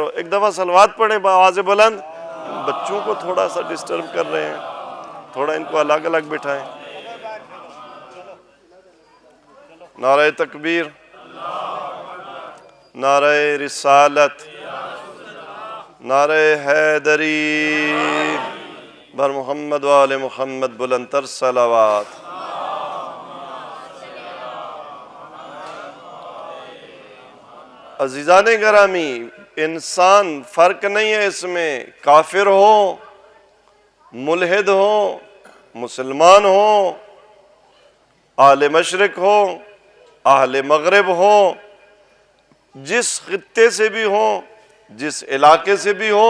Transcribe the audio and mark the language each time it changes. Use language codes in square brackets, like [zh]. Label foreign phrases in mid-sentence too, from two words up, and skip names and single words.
[ur] ایک دفعہ صلوات پڑھیں بآواز بلند۔ بچوں کو تھوڑا سا ڈسٹرب کر رہے ہیں، تھوڑا ان کو الگ الگ بٹھائیں۔ نعرہ تکبیر، نعرہ رسالت، نعرہ حیدری، [fa] بر محمد و آل محمد، بلند تر صلوات۔ [ur] عزیزان گرامی، انسان فرق نہیں ہے اس میں، کافر ہو، ملحد ہو، مسلمان ہو، اہل مشرق ہو، اہل مغرب ہو، جس خطے سے بھی ہو، جس علاقے سے بھی ہو۔